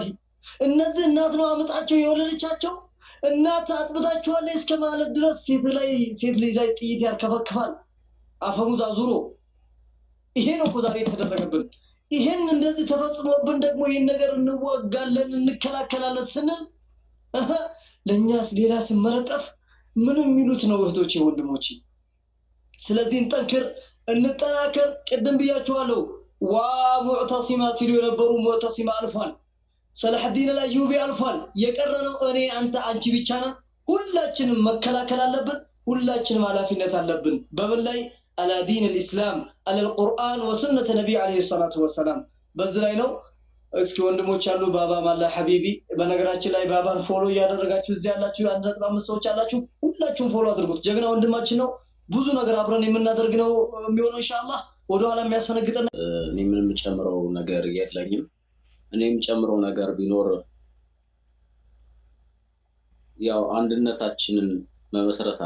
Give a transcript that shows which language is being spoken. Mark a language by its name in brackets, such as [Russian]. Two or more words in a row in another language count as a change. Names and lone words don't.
[Amharic] እነዚህ እናት ነው አመጣቸው የወለደቻቸው እናት አጥብታቸዋል እስከማለት ድረስ ሴት ልጅ ላይ ጥይት ያርከፈክፋል አፈሙዝ አዙሮ ይሄ ነው ዛሬ የተደረገብን ይሄን እንደዚህ ተፈጽሞብን ደግሞ ይሄን ነገር እንዋጋለን እንከላከላለን ስንል ለኛስ ሌላ ስመረጠፍ ምንም ሚሉት ነው እህቶቼ ወንድሞቼ ስለዚህ እንጠንክር እንጠናከር ቀደም ብያችኋለሁ ومعتصمات የነበሩ ሙዕተሲማ አልፏል صلاح [Arabic] الدين الايوبي [Amharic] አልፏል የቀረነው እኔ አንቺ ብቻ ነን ሁላችንም መከላከል አለብን ሁላችንም ኃላፊነት አለብን በምን ላይ [Arabic] على دين الاسلام على القران وسنه النبي عليه الصلاه والسلام [Amharic] በዚህ ላይ ነው እስኪ ወንድሞች አሉ ባባ ማላ ሐቢቢ በነገራችን ላይ ባባን ፎሎ ያደረጋችሁ እዚህ ያላችሁ 1.5 ሰዎች አላችሁ ሁላችሁም ፎሎ አድርጉት ጀግና ወንድማችን ነው ብዙ ነገር አብረን የምናደርግ ነው የሚሆነው ኢንሻአላህ ወደ ኋላ የሚያስፈነግጠን እኔ ምንም ጨምረው ነገር የለኝም እኔም ጨምረው ነገር ቢኖር ያው አንድነታችንን መመስረት